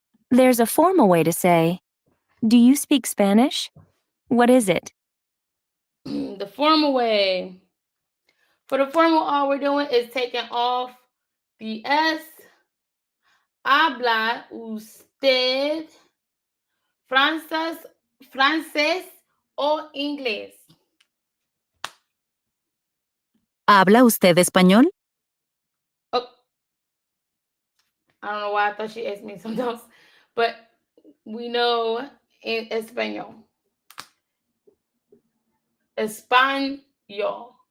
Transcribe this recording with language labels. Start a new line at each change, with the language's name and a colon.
English: There's a formal way to say, do you speak Spanish? What is it? The formal way. For the formal, all we're doing is taking off the S.
Spanish: Habla usted francés o inglés? ¿Habla usted español?
English: Oh, I don't know why I thought she asked me something else, but we know in español.
Spanish: Español.